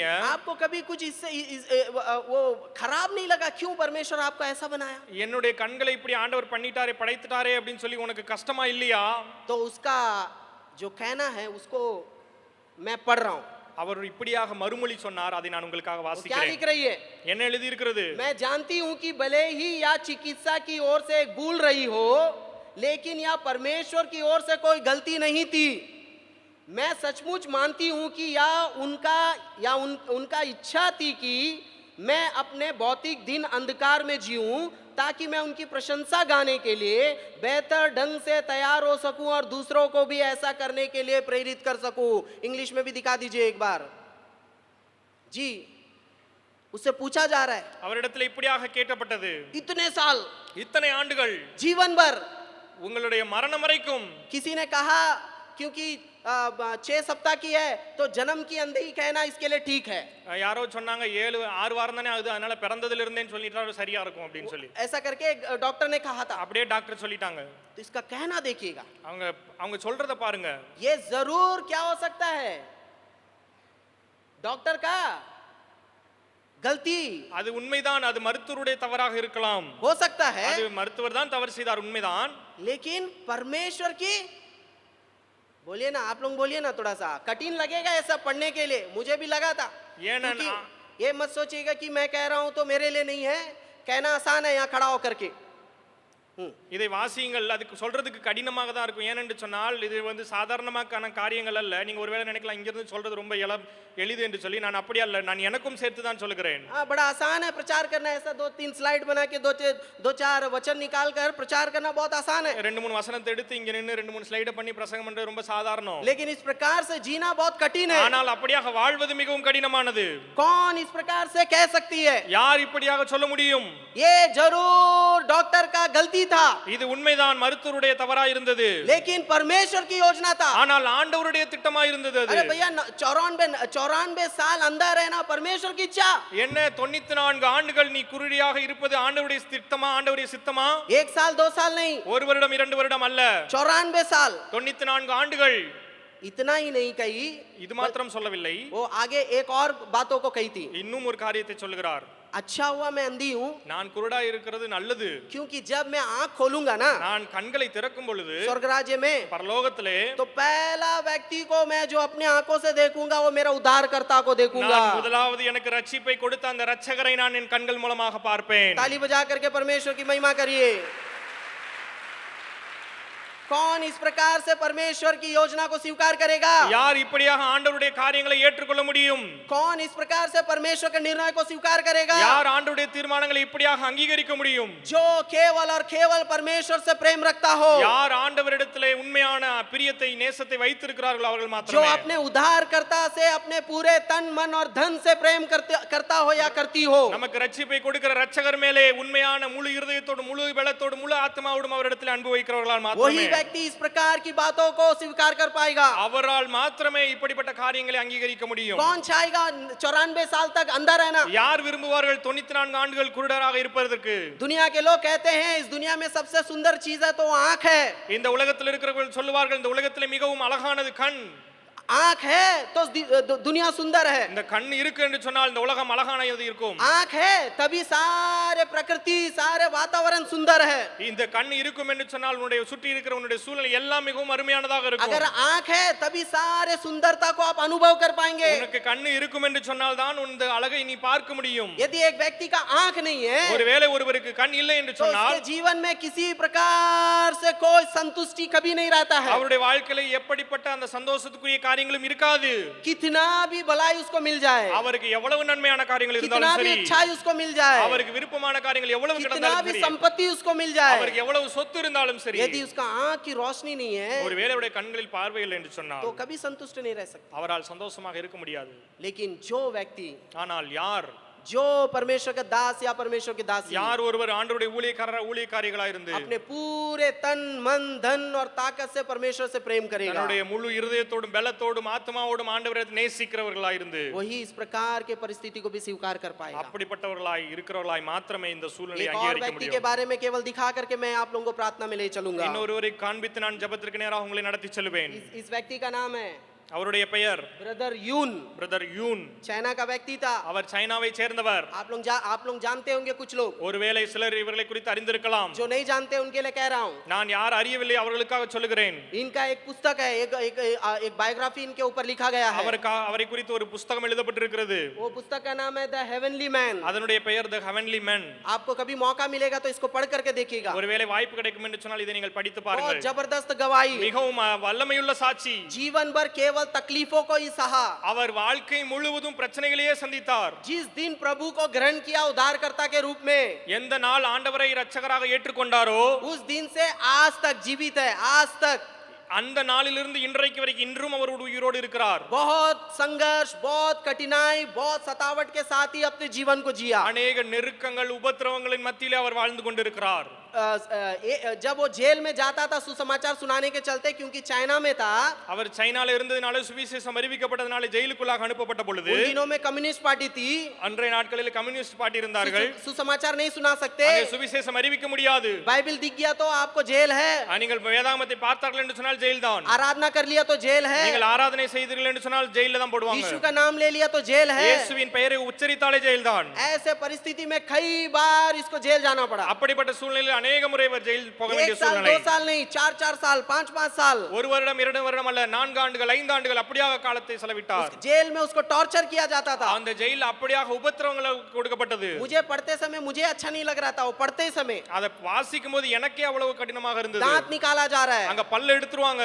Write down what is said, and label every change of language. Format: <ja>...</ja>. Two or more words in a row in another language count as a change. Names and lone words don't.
<hi>आपको कभी कुछ इससे वो खराब नहीं लगा, क्यों परमेश्वर आपको ऐसा बनाया?</hi> <ta>என்னுடைய கண்களை இப்படி ஆண்டவர் பண்ணிட்டாரே, படைத்துட்டாரே அப்படின்னு சொல்லி உனக்கு கஷ்டமா இல்லையா?</ta> <hi>तो उसका जो कहना है उसको मैं पढ़ रहा हूँ।</hi> <ta>அவர் இப்படியாக மறுமொழி சொன்னார், அதை நான் உங்களுக்காக</ta> <hi>वो क्या</hi> <ta>வாசிக்கிறேன்.</ta> <hi>लिख रही है?</hi> <ta>என்ன எழுதி இருக்கிறது?</ta> <hi>मैं जानती हूँ कि भले ही या चिकित्सा की ओर से भूल रही हो, लेकिन यह परमेश्वर की ओर से कोई गलती नहीं थी। मैं सचमुच मानती हूँ कि उनका इच्छा थी कि मैं अपने भौतिक दिन अंधकार में जीऊं, ताकि मैं उनकी प्रशंसा गाने के लिए बेहतर ढंग से तैयार हो सकूं और दूसरों को भी ऐसा करने के लिए प्रेरित कर सकूं। इंग्लिश में भी दिखा दीजिए एक बार जी। उससे पूछा जा रहा है,</hi> <ta>அவரிடத்துல இப்படியாக கேட்கப்பட்டது,</ta> <hi>इतने साल,</hi> <ta>இத்தனை ஆண்டுகள்,</ta> <hi>जीवन भर,</hi> <ta>உங்களுடைய மரணம் வரைக்கும்.</ta> <hi>किसी ने कहा क्योंकि 6 सप्ताह की है तो जन्म की अंधी कहना इसके लिए ठीक है।</hi> <ta>யாரோ சொன்னாங்க 6 வாரம் தானே ஆகுது, அதனால பிறந்ததுல இருந்தேன்னு சொல்லிட்டா சரியா இருக்கும் அப்படின்னு சொல்லி.</ta> <hi>ऐसा करके डॉक्टर ने कहा था।</hi> <ta>அப்படியே டாக்டர் சொல்லிட்டாங்க.</ta> <hi>तो इसका कहना देखिएगा,</hi> <ta>அவங்க சொல்றத பாருங்க.</ta> <hi>ये जरूर क्या हो सकता है, डॉक्टर का गलती</hi> <ta>அது உண்மைதான், அது மருத்துவருடைய தவறாக இருக்கலாம்,</ta> <hi>हो सकता है,</hi> <ta>அது மருத்துவர் தான் தவறு செய்தார், உண்மைதான்.</ta> <hi>लेकिन परमेश्वर की, बोलिए ना आप लोग, बोलिए ना, थोड़ा सा कठिन लगेगा ऐसा पढ़ने के लिए, मुझे भी लगा था। ये ना क्योंकि ये मत सोचिएगा कि मैं कह रहा हूं तो मेरे लिए नहीं है, कहना आसान है यहाँ खड़ा होकर के।</hi> <ta>இதை வாசியுங்கள். அதுக்கு சொல்றதுக்கு கடினமாக தான் இருக்கும். ஏனென்று சொன்னால் இது வந்து சாதாரணமான காரியங்கள் அல்ல. நீங்க ஒருவேளை நினைக்கலாம் இங்கிருந்து சொல்றது ரொம்ப எளிது என்று சொல்லி. நான் அப்படி அல்ல, நான் எனக்கும் சேர்த்து தான் சொல்லுகிறேன்.</ta> <hi>बड़ा आसान है प्रचार करना, ऐसा 2-3 स्लाइड बना के 2-4 वचन निकाल कर प्रचार करना बहुत आसान है,</hi> <ta>2-3 வசனத்தை எடுத்து இங்க நின்னு 2-3 ஸ்லைட பண்ணி பிரசங்கம் பண்றது ரொம்ப சாதாரணம்.</ta> <hi>लेकिन इस प्रकार से जीना बहुत कठिन है.</hi> <ta>ஆனால் அப்படியாக வாழ்வது மிகவும் கடினமானது.</ta> <hi>कौन इस प्रकार से कह सकती है?</hi> <ta>யார் இப்படியாக சொல்ல முடியும்?</ta> <hi>ये जरूर डॉक्टर का गलती था,</hi> <ta>இது உண்மைதான், மருத்துவருடைய தவறா இருந்தது.</ta> <hi>लेकिन परमेश्वर की योजना था.</hi> <ta>ஆனால் ஆண்டவருடைய திட்டமா இருந்தது அது.</ta> <hi>अरे भैया 94 साल अंदर रहना परमेश्वर की इच्छा.</hi> <ta>என்ன 94 ஆண்டுகள் நீ குருடியாக இருப்பது ஆண்டவருடைய திட்டமா, ஆண்டவருடைய சித்தமா?</ta> <hi>1 साल 2 साल नहीं,</hi> <ta>1 வருடம் 2 வருடம் அல்ல,</ta> <hi>94 साल.</hi> <ta>94 ஆண்டுகள்.</ta> <hi>इतना ही नहीं कही,</hi> <ta>இது மாத்திரம் சொல்லவில்லை,</ta> <hi>वो आगे एक और बातों को कही थी.</hi> <ta>இன்னும் ஒரு காரியத்தை சொல்லுகிறார்.</ta> <hi>अच्छा हुआ मैं अंधी हूँ,</hi> <ta>நான் குருடா இருக்கிறது நல்லது.</ta> <hi>क्योंकि जब मैं आंख खोलूंगा ना</hi> <ta>நான் கண்களை திறக்கும் பொழுது</ta> <hi>स्वर्ग राज्य में,</hi> <ta>பரலோகத்திலே</ta> <hi>तो पहला व्यक्ति को मैं जो अपने आंखों से देखूंगा वो मेरा उद्धारकर्ता को देखूंगा.</hi> <ta>நான் முதலாவது எனக்கு ரட்சிப்பை கொடுத்த அந்த இரட்சகரை நான் என் கண்கள் மூலமாக பார்ப்பேன்.</ta> <hi>ताली बजा करके परमेश्वर की महिमा करिए. कौन इस प्रकार से परमेश्वर की योजना को स्वीकार करेगा?</hi> <ta>யார் இப்படியாக ஆண்டவருடைய காரியங்களை ஏற்றுக்கொள்ள முடியும்?</ta> <hi>कौन इस प्रकार से परमेश्वर के निर्णय को स्वीकार करेगा?</hi> <ta>யார் ஆண்டவருடைய தீர்மானங்களை இப்படியாக அங்கீகரிக்க முடியும்?</ta> <hi>जो केवल और केवल परमेश्वर से प्रेम रखता हो,</hi> <ta>யார் ஆண்டவரிடத்திலே உண்மையான பிரியத்தை நேசத்தை வைத்திருக்கிறார்களோ அவர்கள்</ta> <hi>जो</hi> <ta>மாத்திரமே.</ta> <hi>अपने उद्धारकर्ता से अपने पूरे तन मन और धन से प्रेम करता हो या करती हो,</hi> <ta>நமக்கு ரட்சிப்பை கொடுக்கிற இரட்சகர் மேலே உண்மையான முழு இருதயத்தோடு முழு பலத்தோடு முழு ஆத்மாவோடும் அவரிடத்தில் அன்பு வைக்கிறவர்களால்</ta> <hi>वही</hi> <ta>மாத்திரமே</ta> <hi>व्यक्ति इस प्रकार की बातों को स्वीकार कर पाएगा.</hi> <ta>அவரால் மாத்திரமே இப்படிப்பட்ட காரியங்களை அங்கீகரிக்க முடியும்.</ta> <hi>कौन चाहेगा 94 साल तक अंदर रहना?</hi> <ta>யார் விரும்புவார்கள் 94 ஆண்டுகள் குருடராக இருப்பதற்கு?</ta> <hi>दुनिया के लोग कहते हैं इस दुनिया में सबसे सुंदर चीज है तो आंख है.</hi> <ta>இந்த உலகத்தில் இருக்கிறவர்கள் சொல்லுவார்கள் இந்த உலகத்திலே மிகவும் அழகானது கண்.</ta> <hi>आंख है तो दुनिया सुंदर है.</hi> <ta>இந்த கண் இருக்கு என்று சொன்னால் இந்த உலகம் அழகானது இருக்கும்.</ta> <hi>आंख है तभी सारे प्रकृति सारे वातावरण सुंदर है.</hi> <ta>இந்த கண் இருக்கும் என்று சொன்னால் உன்னுடைய சுற்றி இருக்கிற உன்னுடைய சூழ்நிலை எல்லாம் மிகவும் அருமையானதாக இருக்கும்.</ta> <hi>अगर आंख है तभी सारे सुंदरता को आप अनुभव कर पाएंगे.</hi> <ta>உனக்கு கண் இருக்கும் என்று சொன்னால் தான் இந்த அழகை நீ பார்க்க முடியும்.</ta> <hi>यदि एक व्यक्ति का आंख नहीं है</hi> <ta>ஒருவேளை ஒருவருக்கு கண் இல்லை என்று</ta> <hi>तो</hi> <ta>சொன்னால்</ta> <hi>उसके जीवन में किसी प्रकार से कोई संतुष्टि कभी नहीं रहता है.</hi> <ta>அவருடைய வாழ்க்கையில எப்படிப்பட்ட அந்த சந்தோஷத்துக்குரிய காரியங்களும் இருக்காது.</ta> <hi>कितना भी भलाई उसको मिल जाए,</hi> <ta>அவருக்கு எவ்வளவு நன்மையான காரியங்கள்</ta> <hi>कितना</hi> <ta>இருந்தாலும்</ta> <hi>भी</hi> <ta>சரி,</ta> <hi>अच्छाई उसको मिल जाए,</hi> <ta>அவருக்கு விருப்பமான காரியங்கள் எவ்வளவு</ta> <hi>कितना</hi> <ta>கிடந்தாலும்</ta> <hi>भी</hi> <ta>சரி,</ta> <hi>संपत्ति उसको मिल जाए,</hi> <ta>அவருக்கு எவ்வளவு சொத்து இருந்தாலும் சரி,</ta> <hi>यदि उसका आंख की रोशनी नहीं है</hi> <ta>ஒருவேளை அவருடைய கண்களில் பார்வை இல்லை என்று சொன்னால்</ta> <hi>तो कभी संतुष्ट नहीं रह सकता.</hi> <ta>அவரால் சந்தோஷமாக இருக்க முடியாது.</ta> <hi>लेकिन जो व्यक्ति</hi> <ta>ஆனால் யார்</ta> <hi>जो परमेश्वर के दास या परमेश्वर के दासी</hi> <ta>யார் ஒருவர் ஆண்டவருடைய ஊழியக்காரிகளா இருந்து</ta> <hi>अपने पूरे तन मन धन और ताकत से परमेश्वर से प्रेम करेगा,</hi> <ta>தன்னுடைய முழு இருதயத்தோடும் பலத்தோடும் ஆத்மாவோடும் ஆண்டவரை நேசிக்கிறவர்களா இருந்து</ta> <hi>वही इस प्रकार के परिस्थिति को भी स्वीकार कर पाएगा.</hi> <ta>அப்படிப்பட்டவர்களாய் இருக்கிறவர்களாய் மாத்திரமே இந்த சூழ்நிலையை</ta> <hi>एक और</hi> <ta>அங்கீகரிக்க</ta> <hi>व्यक्ति के</hi> <ta>முடியும்.</ta> <hi>बारे में केवल दिखा करके मैं आप लोगों को प्रार्थना में ले चलूंगा.</hi> <ta>இன்னொருவரை காண்பித்து நான் ஜெபத்திற்கு நேராக உங்களை நடத்தி செல்வேன்.</ta> <hi>इस व्यक्ति का नाम है</hi> <ta>அவருடைய பெயர்</ta> <hi>ब्रदर यून.</hi> <ta>பிரதர் யூன்.</ta> <hi>चाइना का व्यक्ति था.</hi> <ta>அவர் சைனாவை சேர்ந்தவர்.</ta> <hi>आप लोग जानते होंगे कुछ लोग,</hi> <ta>ஒருவேளை சிலர் இவர்களை குறித்து அறிந்திருக்கலாம்.</ta> <hi>जो नहीं जानते उनके लिए कह रहा हूँ.</hi> <ta>நான் யார் அறியவில்லை அவர்களுக்காக சொல்லுகிறேன்.</ta> <hi>इनका एक पुस्तक है, एक बायोग्राफी इनके ऊपर लिखा गया है.</hi> <ta>அவரை குறித்து ஒரு புத்தகம் எழுதப்பட்டிருக்கிறது.</ta> <hi>वो पुस्तक का नाम है द हेवनली मैन.</hi> <ta>அதனுடைய பெயர் द हेवनली मैन.</ta> <hi>आपको कभी मौका मिलेगा तो इसको पढ़ करके देखिएगा.</hi> <ta>ஒருவேளை வாய்ப்பு கிடைக்கும் என்று சொன்னால் இதை நீங்கள் படித்து</ta> <hi>बहुत</hi> <ta>பாருங்கள்.</ta> <hi>जबरदस्त गवाही,</hi> <ta>மிகவும் வல்லமையுள்ள சாட்சி.</ta> <hi>जीवन भर केवल तकलीफों को ही सहा.</hi> <ta>அவர் வாழ்க்கை முழுவதும் பிரச்சனைகளையே சந்தித்தார்.</ta> <hi>जिस दिन प्रभु को ग्रहण किया उद्धारकर्ता के रूप में,</hi> <ta>எந்த நாள் ஆண்டவரை இரட்சகராக ஏற்றுக்கொண்டாரோ</ta> <hi>उस दिन से आज तक जीवित है. आज तक</hi> <ta>அந்த நாளிலிருந்து இன்றைக்கு வரைக்கும் இன்றும் அவர் உயிரோடு இருக்கிறார்.</ta> <hi>बहुत संघर्ष, बहुत कठिनाई, बहुत सतावट के साथ ही अपने जीवन को जिया.</hi> <ta>अनेक நெருக்கங்கள் உபத்திரவங்களின் மத்தியிலே அவர் வாழ்ந்து கொண்டிருக்கிறார்.</ta> <hi>जब वो जेल में जाता था सुसमाचार सुनाने के चलते, क्योंकि चाइना में था,</hi> <ta>அவர் சைனால இருந்ததனால சுவிசேஷம் அறிவிக்கப்பட்டதனால ஜெயிலுக்குள்ளாக அனுப்பப்பட்ட பொழுது</ta> <hi>उन दिनों में कम्युनिस्ट पार्टी थी.</hi> <ta>அன்றைய நாட்களில் கம்யூனிஸ்ட் பார்ட்டி இருந்தார்கள்.</ta> <hi>सुसमाचार नहीं सुना सकते.</hi> <ta>அங்கே சுவிசேஷம் அறிவிக்க முடியாது.</ta> <hi>बाइबल दिख गया तो आपको जेल है.</hi> <ta>நீங்கள் வேதாகமத்தை பார்த்தார்கள் என்று சொன்னால் ஜெயில் தான்.</ta> <hi>आराधना कर लिया तो जेल है.</hi> <ta>நீங்கள் ஆராதனை செய்தீர்கள் என்று சொன்னால் ஜெயில்ல தான் போடுவாங்க.</ta> <hi>यीशु का नाम ले लिया तो जेल है.</hi> <ta>இயேசுவின் பெயரை உச்சரித்தாலே ஜெயில் தான்.</ta> <hi>ऐसे परिस्थिति में कई बार इसको जेल जाना पड़ा.</hi> <ta>அப்படிப்பட்ட சூழ்நிலையில் அநேக முறை இவர் ஜெயில் போக</ta> <hi>एक</hi> <ta>வேண்டிய</ta> <hi>साल</hi> <ta>சூழ்நிலை</ta> <hi>2 साल नहीं, 4 साल 5 साल</hi> <ta>ஒரு வருடம் 2 வருடம் அல்ல 4 ஆண்டுகள் 5 ஆண்டுகள் அப்படியாக காலத்தை செலவிட்டார்</ta> <hi>जेल में उसको टॉर्चर किया जाता था।</hi> <ta>அந்த ஜெயில் அப்படியாக உபத்திரவங்கள் கொடுக்கப்பட்டது</ta> <hi>मुझे पढ़ते समय मुझे अच्छा नहीं लग रहा था, वो पढ़ते समय</hi> <ta>அதை வாசிக்கும் போது எனக்கே அவ்வளவு கடினமாக இருந்தது</ta> <hi>दांत निकाला जा रहा है,</hi> <ta>அங்க பல்ல எடுத்துருவாங்க</ta>